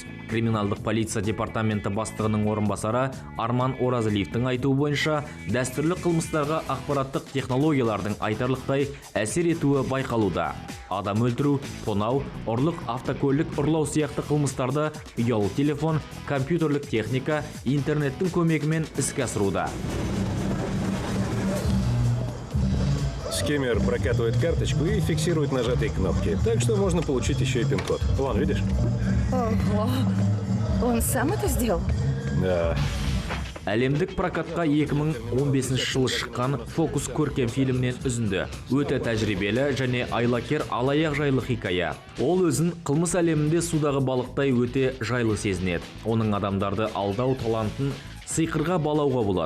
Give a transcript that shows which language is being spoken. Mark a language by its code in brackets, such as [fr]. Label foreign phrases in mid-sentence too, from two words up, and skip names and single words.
[kk] Криминалдық полиция департаменті бастығының орынбасары Арман Оразалиевтің айтуы бойынша, дәстүрлі қылмыстарға ақпараттық технологиялардың айтарлықтай әсер етуі байқалуда. Адам өлтіру, тонау, ұрлық, автокөлік ұрлау сияқты қылмыстарды ұялы телефон, компьютерлік техника, интернеттің көмегімен іске асыруда. [ru] Скиммер прокатывает карточку и фиксирует нажатые кнопки, так что можно получить еще и пин-код. Вон, видишь? Ого, он сам это сделал? Да. [kk] Әлемдік прокатқа 2015 жылы шыққан «Фокус» көркем фильмнен үзінді. Өте тәжірибелі және айлакер алаяқ жайлы хикая. Ол өзін қылмыс әлемінде судағы балықтай өте жайлы сезінеді. Оның адамдарды алдау талантын сыйқырға балауға болады.